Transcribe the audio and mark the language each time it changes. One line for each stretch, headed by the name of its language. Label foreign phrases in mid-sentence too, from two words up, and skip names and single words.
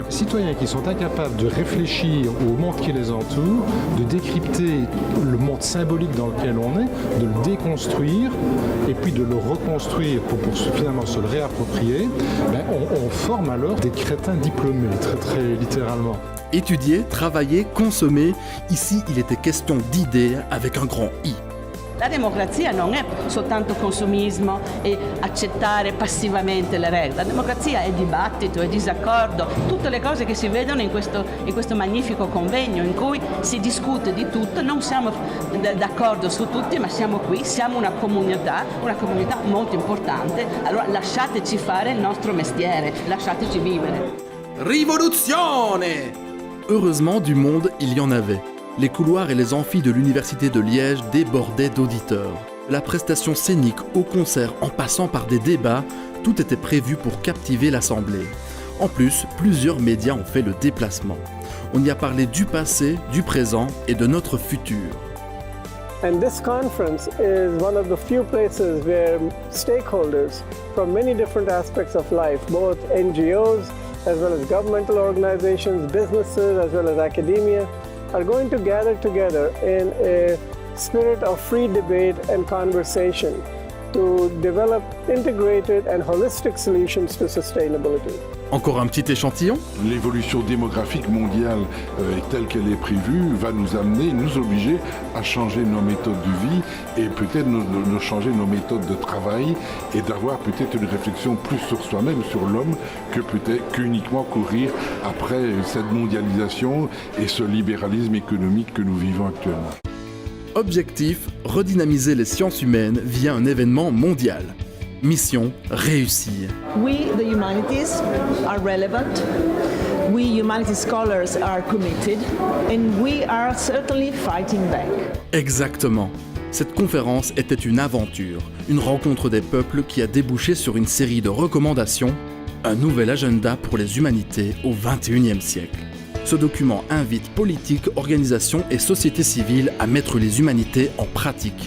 French: Les citoyens qui sont incapables de réfléchir au monde qui les entoure, de décrypter le monde symbolique dans lequel on est, de le déconstruire et puis de le reconstruire pour finalement se le réapproprier, on forme alors des crétins diplômés, très littéralement. Étudier, travailler, consommer, ici il était question d'idées avec un grand I.
Italian: La democrazia non è soltanto consumismo e accettare passivamente le regole, la democrazia è dibattito, è disaccordo, tutte le cose che si vedono in questo magnifico convegno in cui si discute di tutto, non siamo d'accordo su tutti, ma siamo qui, siamo una comunità molto importante, allora lasciateci fare il nostro mestiere, lasciateci vivere. Rivoluzione!
French: Heureusement, du monde, il y en avait. Les couloirs et les amphis de l'université de Liège débordaient d'auditeurs. La prestation scénique au concert en passant par des débats, tout était prévu pour captiver l'assemblée. En plus, plusieurs médias ont fait le déplacement. On y a parlé du passé, du présent et de notre futur.
English: And this conference is one of the few places where stakeholders from many different aspects of life, both NGOs as well as governmental organizations, businesses as well as academia, are going to gather together in a spirit of free debate and conversation to develop integrated and holistic solutions to sustainability.
French: Encore un petit échantillon ? L'évolution démographique mondiale telle qu'elle est prévue va nous amener, nous obliger à changer nos méthodes de vie et peut-être de changer nos méthodes de travail et d'avoir peut-être une réflexion plus sur soi-même, sur l'homme, qu'uniquement courir après cette mondialisation et ce libéralisme économique que nous vivons actuellement. Objectif, redynamiser les sciences humaines via un événement mondial. Mission, réussir.
English: We, the humanities, are relevant. We, humanities scholars, are committed. And we are certainly fighting back.
French: Exactement. Cette conférence était une aventure, une rencontre des peuples qui a débouché sur une série de recommandations, un nouvel agenda pour les humanités au XXIe siècle. Ce document invite politiques, organisations et sociétés civiles à mettre les humanités en pratique.